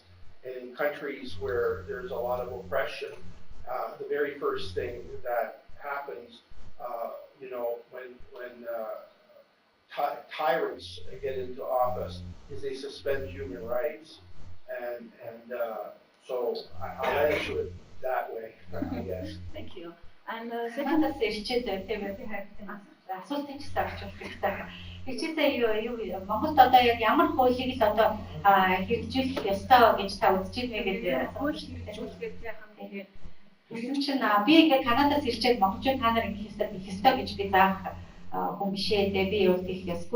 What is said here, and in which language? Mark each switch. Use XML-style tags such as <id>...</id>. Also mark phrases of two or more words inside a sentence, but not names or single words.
<en>And in countries where there's a lot of oppression, the very first thing that happens, you know, when tyrants get into office, is they suspend human rights, and so I'll answer it that way, I guess. Thank you. And</en> <mn>Second асуултыг ч авч хэрэгтэй. Хичээсээ юу Монголд одоо яг ямар хуулийг л одоо хэрэгжүүлэх ёстой гэж та үзэж байна гэдэг Хууль хэрэгжүүлэхэд хамгийн тийм чинь би ингээ Канадаас ирчээд монголчууд та нар ингэх ёстой гэж би заах хүн бишээ би юу гэх ёсгүй.</mn>